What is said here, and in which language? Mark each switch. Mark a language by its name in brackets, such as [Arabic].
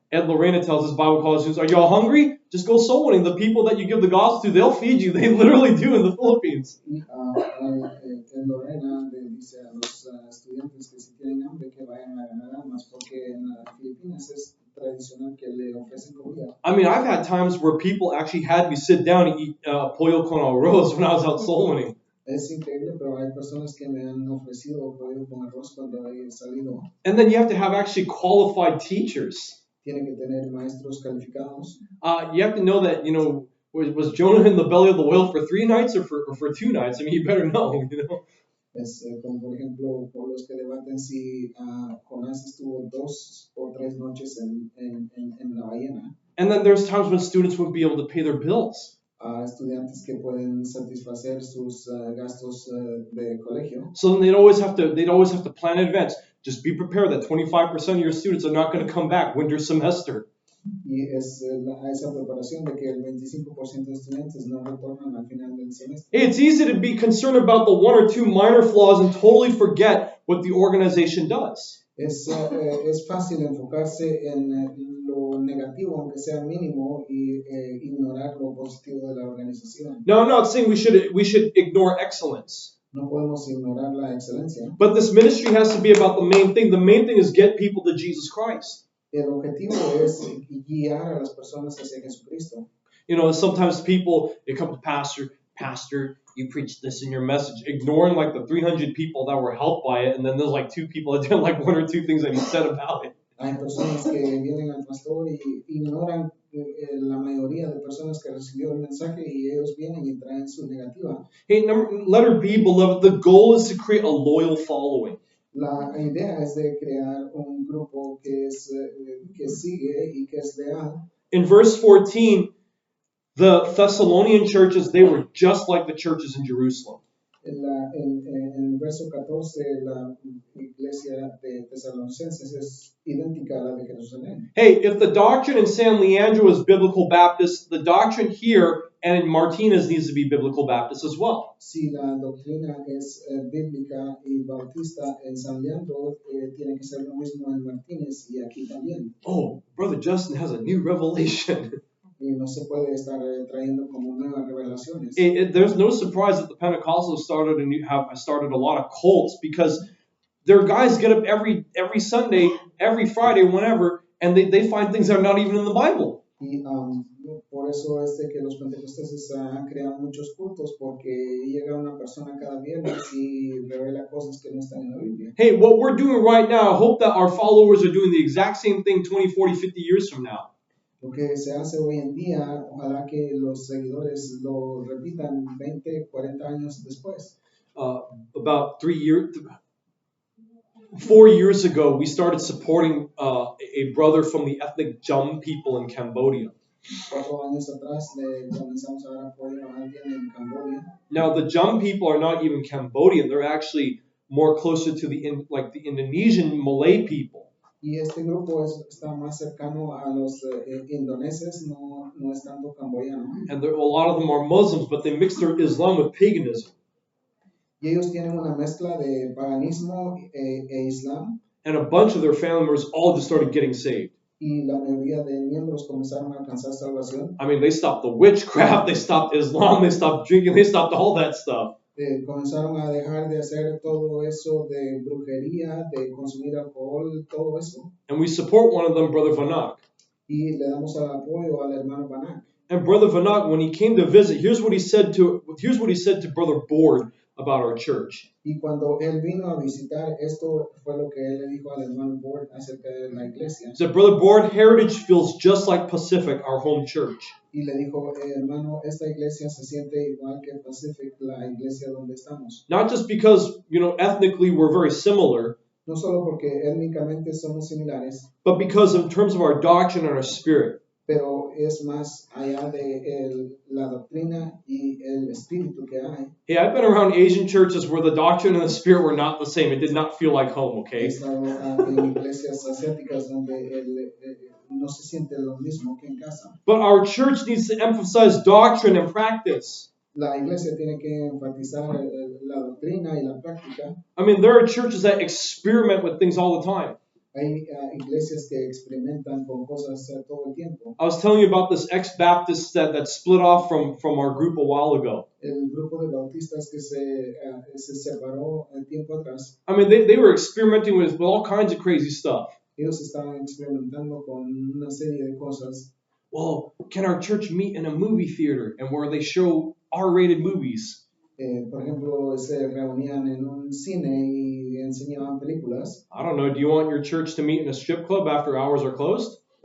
[English] Ed Lorena tells his Bible college students, are you all hungry? Just go soul winning. The people that you give the gospel to, they'll feed you. They literally do in the Philippines. [Spanish] Y Ed Lorena le dice a los estudiantes que si tienen hambre que vayan a ganar almas porque en las Filipinas es tradicional que le ofrecen comida. [English] I mean, I've had times where people actually had me sit down and eat [Spanish] pollo con arroz [English] when I was out soul winning. [Spanish] Es increíble, pero hay personas que me han ofrecido pollo con arroz cuando he salido. [English] And then you have to have actually qualified teachers. [Spanish] Tiene que tener maestros calificados. [English] You have to know that, you know, was Jonah in the belly of the whale for 3 nights or for 2 nights? I mean, you better know, you know. [Spanish] Es como por ejemplo por los que debaten si Jonás estuvo 2 o 3 noches en la ballena. [English] And then there's times when students wouldn't be able to pay their bills. [Spanish] Estudiantes que pueden satisfacer sus gastos de colegio. [English] So then they'd always have to plan in advance. Just be prepared that 25% of your students are not going to come back winter semester. [Spanish] Y es esa preparación de que el 25% de estudiantes no retornan al final del semestre. [English] It's easy to be concerned about the 1 or 2 minor flaws and totally forget what the organization does. [Spanish] Es fácil enfocarse en lo negativo, aunque sea mínimo, y ignorar lo positivo de la organización. [English] Now, I'm not saying we should ignore excellence. [Spanish] No podemos ignorar la excelencia. [English] But this ministry has to be about the main thing. The main thing is get people to Jesus Christ. [Spanish] El objetivo es guiar a las personas hacia Jesucristo. [English] You know, sometimes people, they come to Pastor, you preached this in your message, ignoring like the 300 people that were helped by it, and then there's like 2 people that did like 1 or 2 things that he said about it. [Spanish] Hay personas que vienen al pastor y ignoran la mayoría de personas que recibieron el mensaje y ellos vienen y traen su negativa. [English] Hey, letter B, beloved, the goal is to create a loyal following. [Spanish] La idea es de crear un grupo que sigue y que es leal. [English] In verse 14, the Thessalonian churches, they were just like the churches in Jerusalem. [Spanish] En el verso 14, la iglesia de Tesalonicenses es idéntica a la de Jerusalén. [English] Hey, if the doctrine in San Leandro is Biblical Baptist, the doctrine here and in Martinez needs to be Biblical Baptist as well. [Spanish] Si la doctrina es bíblica y bautista en San Leandro, tiene que ser lo mismo en Martínez y aquí también. [English] Oh, Brother Justin has a new revelation. [Spanish] Y no se puede estar trayendo como nuevas revelaciones. [English] There's no surprise that the Pentecostals have started a lot of cults because their guys get up every Sunday, every Friday, whenever, and they find things that are not even in the Bible. [Spanish] Y por eso es de que los pentecosteses han creado muchos cultos, porque llega una persona cada viernes y revela cosas que no están en la Biblia. [English] Hey, what we're doing right now, I hope that our followers are doing the exact same thing 20, 40, 50 years from now. [Spanish] Lo que se hace hoy en día, ojalá que los seguidores lo repitan 20, 40 años después. [English] About 4 years ago, we started supporting a brother from the ethnic Jum people in Cambodia. [Spanish] 4 años atrás le comenzamos a dar apoyo a alguien en Camboya. [English] Now, the Jum people are not even Cambodian. They're actually more closer to the Indonesian Malay people. [Spanish] Y este grupo está más cercano a los indoneses, no es tanto camboyano. [English] And a lot of them are Muslims, but they mix their Islam with paganism. [Spanish] Y ellos tienen una mezcla de paganismo e islam. [English] And a bunch of their family members all just started getting saved. [Spanish] Y la mayoría de miembros comenzaron a alcanzar salvación. [English] I mean, they stopped the witchcraft, they stopped Islam, they stopped drinking, they stopped all that stuff. [Spanish] Comenzaron a dejar de hacer todo eso de brujería, de consumir alcohol, todo eso. [English] And we support one of them, Brother Vanak. [Spanish] Y le damos el apoyo al hermano Vanak. [English] And Brother Vanak, when he came to visit, here's what he said to Brother Board about our church. [Spanish] Y cuando él vino a visitar, esto fue lo que él le dijo al hermano Board acerca de la iglesia. [English] He said, Brother Board, Heritage feels just like Pacific, our home church. [Spanish] Y le dijo, hermano, esta iglesia se siente igual que Pacific, la iglesia donde estamos. [English] Not just because, ethnically we're very similar. [Spanish] No solo porque étnicamente somos similares. [English] But because in terms of our doctrine and our spirit. [Spanish] Pero es más allá de la doctrina y el espíritu que hay. [English] Hey, I've been around Asian churches where the doctrine and the spirit were not the same. It did not feel like home, okay? [Spanish] He estado en iglesias asiáticas donde no se siente lo mismo que en casa. [English] But our church needs to emphasize doctrine and practice. [Spanish] La iglesia tiene que enfatizar la doctrina y la práctica. [English] I mean, there are churches that experiment with things all the time. [Spanish] Hay iglesias que experimentan con cosas todo el tiempo. [English] I was telling you about this ex-Baptist that split off from our group a while ago. [Spanish] El grupo de bautistas que se separó el tiempo atrás. [English] I mean, they were experimenting with all kinds of crazy stuff. [Spanish] Ellos estaban experimentando con una serie de cosas. [English] Well, can our church meet in a movie theater and where they show R-rated movies? [Spanish] Por ejemplo, se reunían en un cine y enseñaban películas. [English] I don't know. Do you want your church to meet in a strip club after hours are closed?